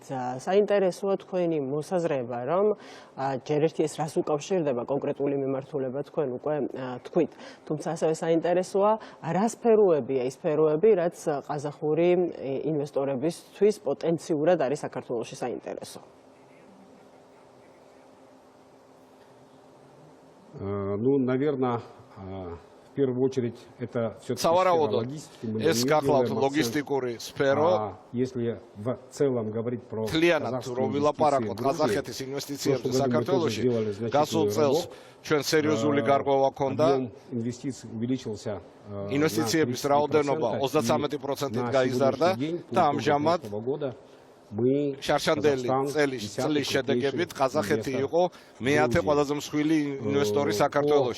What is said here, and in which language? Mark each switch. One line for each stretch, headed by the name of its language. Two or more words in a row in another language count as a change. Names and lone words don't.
Georgian: საინტერესოა თქვენი მოსაზრება, რომ ჯერ ერთი ეს რას უკავშირდება კონკრეტული მიმართულება თქვენ უკვე თქვით. თუმცა ასევე საინტერესოა რა სფეროებია ის სფეროები, რაც ყაზახური ინვესტორებისთვის პოტენციურად არის საქართველოში საინტერესო.
Russian: Ну, наверное, в первую очередь это все-таки
Georgian: ეს გახლავთ ლოგისტიკური სფერო.
Russian: Если в целом говорить про
Georgian: თლიანად რომ ვილაპარაკოთ ყაზახეთის ინვესტიციებზე საქართველოში, გასულ წელს ჩვენ სერიოზული გარღვევა ჰქონდა. ინვესტიციების რაოდენობა 33%-ით გაიზარდა და ამჟამად შარშანდელი წლის შედეგებით ყაზახეთი იყო მეათე ყველაზე მსხვილი ინვესტორი საქართველოში.